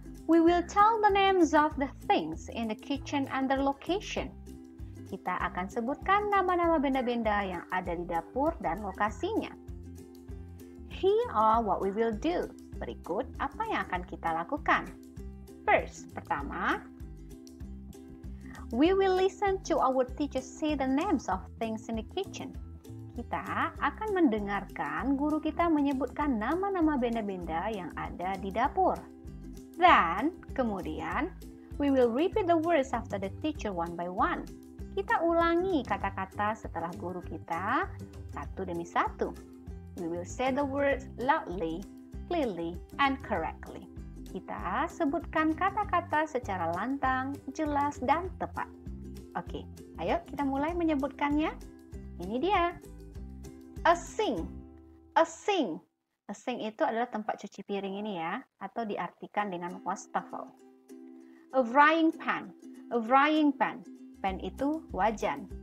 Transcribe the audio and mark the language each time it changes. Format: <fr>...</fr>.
<en>We will tell the names of the things in the kitchen and their location.</en> <id>Kita akan sebutkan nama-nama benda-benda yang ada di dapur dan lokasinya.</id> <en>Here are what we will do.</en> <id>Berikut apa yang akan kita lakukan.</id> <en>First, pertama, we will listen to our teacher say the names of things in the kitchen.</en> <id>Kita akan mendengarkan guru kita menyebutkan nama-nama benda-benda yang ada di dapur.</id> <en>Then, kemudian, we will repeat the words after the teacher one by one.</en> <id>Kita ulangi kata-kata setelah guru kita satu demi satu.</id> <en>We will say the words loudly, clearly, and correctly.</en> <id>Kita sebutkan kata-kata secara lantang, jelas, dan tepat. Oke, ayo kita mulai menyebutkannya. Ini dia.</id> <en>A sink. A sink.</en> <id>A sink itu adalah tempat cuci piring ini ya, atau diartikan dengan wastafel.</id> <en>A frying pan. A frying pan.</en> <id>Pan itu wajan.</id>